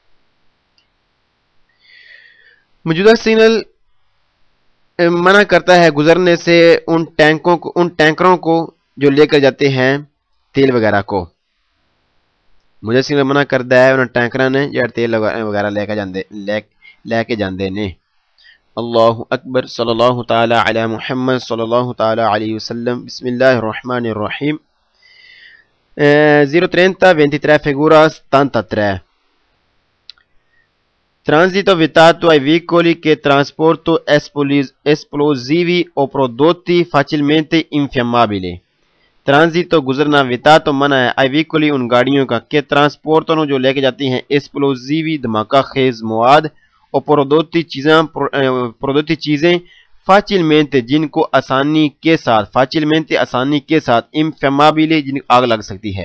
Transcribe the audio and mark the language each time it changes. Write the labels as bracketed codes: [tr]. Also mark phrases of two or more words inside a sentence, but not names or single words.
[ur] موجودہ سگنل منع کرتا ہے گزرنے سے ان ٹینکروں کو جو لے کر جاتے ہیں تیل وغیرہ کو. [pa] مجھے سگنل منع کرتا ہے انہوں ٹینکراں نے یا تیل وغیرہ لے کے جاندے نے. [ar] اللہ اکبر صلی اللہ تعالی علی محمد صلی اللہ تعالی علیہ وسلم. بسم اللہ الرحمن الرحیم. 03023 figura 73. [it] Transito vietato ai veicoli che trasporto esplosivi o prodotti facilmente infiammabili. [ur] ٹرانزیتو گزرنا، ویتاتو منع ہے [it] ai veicoli [ur] ان گاڑیوں کا کہ ٹرانسپورٹوں جو لے کے جاتی ہیں ایسپلوزیوی دھماکہ خیز مواد اور پرودوتی چیزیں فاچلمنٹ جن کو آسانی کے ساتھ انفیمابلی جن آگ لگ سکتی ہے.